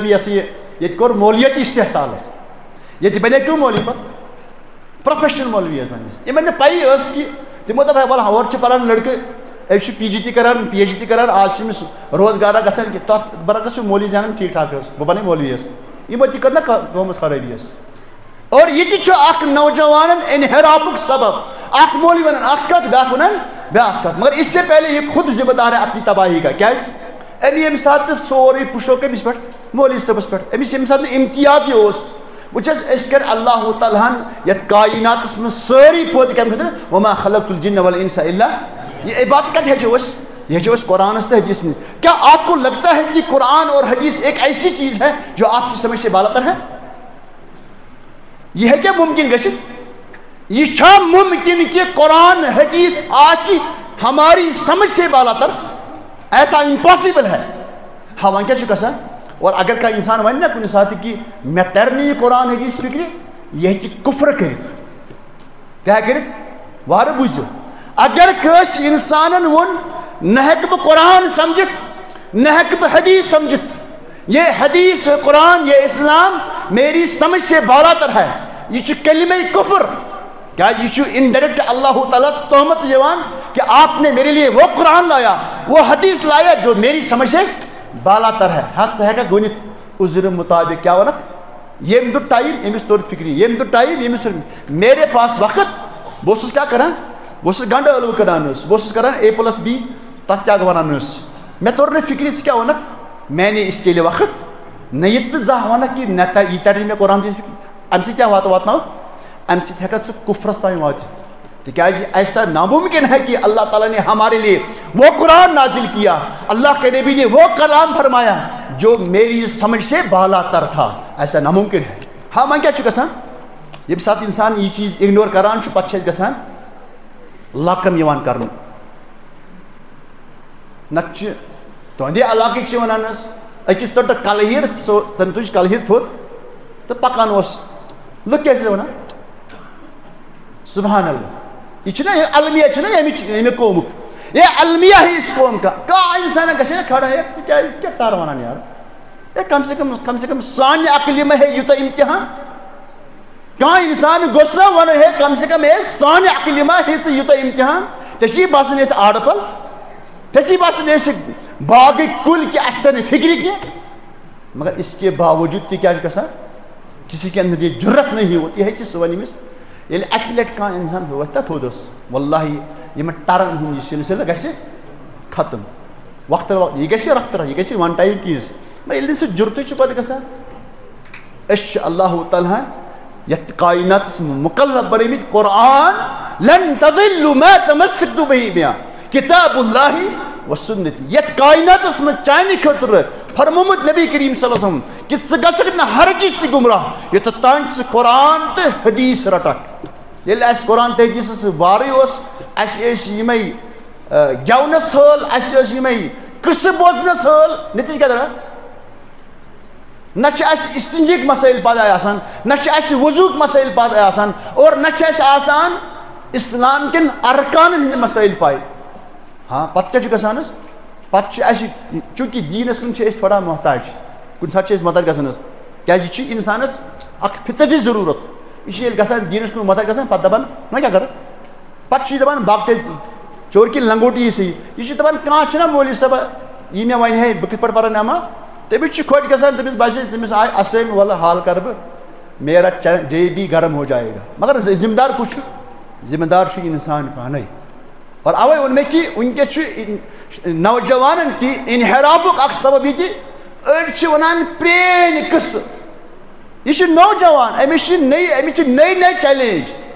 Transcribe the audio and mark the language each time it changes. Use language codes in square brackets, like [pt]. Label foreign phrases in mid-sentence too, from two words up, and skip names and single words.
[ks] یہِ ہسا یہِ ییٚتہِ کوٚر مولوِیت استحصال اَسہِ ییٚتہِ بنے کٕم مولوی پتہٕ پروفیشنل مولوی حظ بنے یِمن نہٕ پیی ٲس کہِ تِمو دوٚپ ہے وَلہٕ ہورٕ چھُ پران لڑکہٕ أمِس چھُ PG تہِ کران PhD تہِ کران آز چھُ أمِس روزگارا گژھان کہِ تتھ برعکس چھُ مولوی زینان ٹھیٖک ٹھاک حظ بہٕ بنہٕ مولوی حظ یِمو تہِ کٔر نہ قومس خرٲبی حظ اور یہِ تہِ چھُ اکھ نوجوانن انحرافُک سبب اکھ مولوی ونان اکھ کتھ بیاکھ ونان بیاکھ کتھ [ur] مگر اس سے پہلے یہ خود ذمہ دار ہے اپنی تباہی کا [ks] کیازِ أمۍ ییٚمہِ ساتہٕ سورُے پُشو کٔمِس پٮ۪ٹھ مولوی صٲبس پٮ۪ٹھ أمِس ییٚمہِ ساتہٕ امتیازٕے اوس وٕچھ حظ أسۍ کر اللہ تعالیٰ ہن یتھ کایناتس منٛز سٲری پٲدٕ کمہِ خٲطرٕ [ar] وما خلقت الجن والانس الا [ks] یہ عبادت کتہِ ہیٚچھو أسۍ یہ ہیٚچھو أسۍ قرآنس تہٕ حدیث [ur] میں کیا آپ کو لگتا ہے کہ قرآن اور حدیث ایک ایسی چیز ہے جو آپ کی سمجھ سے بالاتر ہے یہ ہے کیا ممکن [ks] گژھِتھ یہ چھا ممکن کہ قرآن حدیث آسہِ [ur] ہماری سمجھ سے بالاتر ایسا امپاسبل ہے [ks] ہاں وۄنۍ کیٛاہ چھُ گژھان [ur] اور اگر [ks] کانٛہہ اِنسان وَنہِ نا کُنہِ ساتہٕ کہِ مےٚ تَرِ نہٕ یہِ قرآن حدیث فِکرِ یہِ ہیٚکہِ کُفر کٔرِتھ کیٛاہ کٔرِتھ وارٕ بوٗزِو اگر کٲنٛسہِ اِنسانن ووٚن نہ ہیٚکہٕ بہٕ قرآن سمجھِتھ نہ ہیٚکہٕ بہٕ حدیث سمجھِتھ [ur] یہ حدیث قرآن یہ اسلام میری سمجھ سے بالاتر ہے [ks] یہ چھُ کلمہ کفر [ur] کیا [ks] یہ چھُ انڈائریکٹ [ur] اللہ تعالیٰ سے تہمت یِوان کہ آپ نے میرے لیے وہ قرآن لایا وہ حدیث لایا جو میری سمجھ سے بالاتر ہے [ks] ہاں ژٕ ہیٚککھ ؤنِتھ عذرِ مطابق کیا ونکھ ییٚمہِ دۄہ ٹایم أمِس توٚر فِکرِ ییٚمہِ دۄہ ٹایم ییٚمِس [ur] میرے پاس وقت [ks] بہٕ اوسُس کیٛاہ کران بہٕ اوسُس گنڈٕ ٲلوٕ کٕنان حظ بہٕ اوسُس کران A+B تتھ کیٛاہ ونان ٲسۍ مےٚ توٚر نہٕ فِکرِ ژٕ کیٛاہ وَنکھ [ur] میں نے اس کے لیے وقت [ks] نہ یہِ تہِ زانٛہہ وَنکھ کہِ نہ یہِ تَرِ مےٚ قرآن حدیث اَمہِ سۭتۍ کیٛاہ واتناوَکھ اَمہِ سۭتۍ ہٮ۪ککھ ژٕ کُفرس تام وٲتِتھ تِکیٛازِ [ur] ایسا ناممکن ہے کہ اللہ تعالیٰ نے ہمارے لیے وہ قرآن نازل کیا اللہ کے نبی نے وہ کلام فرمایا جو میری سمجھ سے بالاتر تھا ایسا ناممکن ہے [ks] ہاں وۄنۍ کیٛاہ چھُ گژھان ییٚمہِ ساتہٕ اِنسان یہِ چیٖز اِگنور کران چھُ پتہٕ چھِ اَسہِ گژھان لقم یِوان کرنہٕ نتہٕ چھِ تُہنٛدے علاقٕکۍ چھِ ونان حظ أکِس ژٔٹٕکھ کلہیٖر تٔمۍ تُج کلہیٖر تھوٚد تہٕ پکان اوس لُکھ کیٛاہ ٲسۍ ونان سبحان اللہ یہ چھُنہ یہِ المیہ چھُنہ ییٚمہِ قومُک [ur] یہ المیہ ہے اس قوم کا [ks] کانٛہہ اِنسانا گژھِ ہے کھڑا ہے ژٕ کیٛاہ ٹر ونان یارٕ ہے [ur] کم سے کم [ks] سانہِ عقلہِ منٛز ہے یوٗتاہ اِمتحان کانٛہہ اِنسان گوٚژھ نہ وَنُن ہے [ur] کم سے کم [ks] ہے سانہِ عقلہِ منٛز ہے ژٕ یوٗتاہ اِمتحان ژےٚ چھِی باسان أسۍ آڈٕ پل ژےٚ چھِی باسان أسۍ باغٕکۍ کُلۍ کہِ اَسہِ تَرِ نہٕ فِکرِ کینٛہہ [ur] مگر اس کے باوجوٗد [ks] تہِ کیٛاہ چھُ گژھان [ur] کسی کے اندر یہ جرت نہیں ہوتی ہے کہ [ks] سُہ وَنہِ أمِس ییٚلہِ اَکہِ لٹہِ کانٛہہ اِنسان وۄتھِ تَتھ تھوٚدَس واللہ یِمن ٹرن ہُنٛد یہِ سِلسِلہٕ گژھِ ختم وقتہٕ یہِ گژھِ رفتہٕ یہِ گژھِ وَن ٹایم چیٖز مگر ییٚلہِ نہٕ سُہ جُرتٕے چھُ پتہٕ گژھان أسۍ چھِ اللہ تعالیٰ ہن یتھ کایناتس مقرر بنٲومٕتۍ قرآن [ar] لن تضلوا ما تمسكتم به کتاب اللہ وسنتی [ks] یتھ کایناتس منٛز چانہِ خٲطرٕ فرمومُت نبی کریم صلی اللہ علیہ وسلم کہ ژٕ گژھکھ نہٕ ہرگز تہِ گمراہ یوٚتتھ تانۍ ژٕ قرآن تہٕ حدیث رٹکھ ییٚلہِ اَسہِ قرآن تہٕ حدیثس وارٕے اوس اَسہِ ٲسۍ یِمے گٮ۪ونس حٲل اَسہِ ٲسۍ یِمے قصہ بوزنس حال نتیجہ کیا درا نہ استنجیک مسائل پتہ آسان نہ وضوک مسائل پتہ آسان اور نہ آسان اسلام کن ارکان ہند مسائل پائی ہاں پتہ کیا گژھان پتہ چونکہ دینس کن تھوڑا محتاج کن سات محتاج گژھان کیا انسانس اخ فطرتی ضرورت یہ گژھان دینس کن محتاج گژھان پتہ دپان نہ کیا کر پتہ دپان باقی [ur] چور کی لنگوٹی سی [ks] یہ دپان کانٛہہ چھُنہ مولوی صٲب یہ مےٚ وَنہِ ہے بہٕ کِتھ پٲٹھۍ پَرٕ نٮ۪ماز تٔمِس چھُ خۄش گژھان تٔمِس باسہِ تٔمِس آے اسٲمۍ وَلہٕ حال کَرٕ بہٕ [ur] میرا جیبی گرم ہو جائے گا [ks] مگر ذمہ دار کُس چھُ ذمہ دار چھُ اِنسان پانے اور اوے ووٚن مےٚ کہِ وٕنکٮ۪س چھُ نوجوانن تہِ انحرافُک اکھ سبب یہِ تہِ أڑۍ چھِ وَنان پرٛٲنۍ قٕصہٕ یہ چھُ نوجوان أمِس چھِ نٔے چیلینج